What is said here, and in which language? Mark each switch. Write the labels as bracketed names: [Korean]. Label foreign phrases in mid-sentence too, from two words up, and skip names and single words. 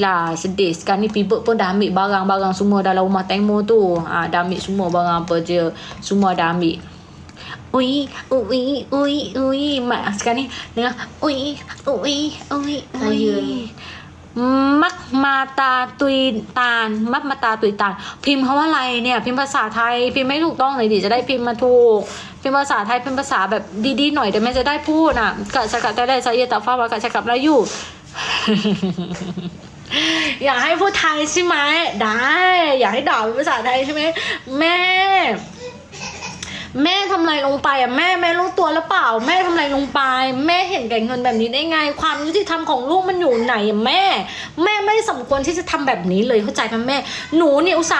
[Malay] Sekarang ni Pibert pun dah ambil barang-barang semua dalam rumah Temu tu. Dah ambil semua barang apa je, semua dah ambil. Ui, mak sekarang ni dengar ui. Mak mata tuy [Thai] tานพิมพ์คำว่าอะไรเนี่ยพิมพ์ภาษาไทยพิมพ์ไม่ถูกต้องเลยดิจะได้พิมพ์มาถูกพิมพ์ภาษาไทยพิมพ์ภาษาแบบดีๆหน่อยแต่แม่จะได้พูด [Malay] Kak cakap tadi saya tak faham Kak cakap Melayu [Thai] อยากให้พูดไทยใช่ไหมได้อยากให้ด่าเป็นภาษาไทยใช่ไหมแม่ทำอะไร ลงไปแม่รู้ตัวหรือเปล่าแม่ทำอะไรลงไปแม่เห็นแก่เงินแบบนี้ได้ไงความยุติธรรมของลูกมันอยู่ไหนแม่ไม่สมควรที่จะทำแบบนี้เลยเข้าใจไหมแม่หนูเนี่ยอุตส่า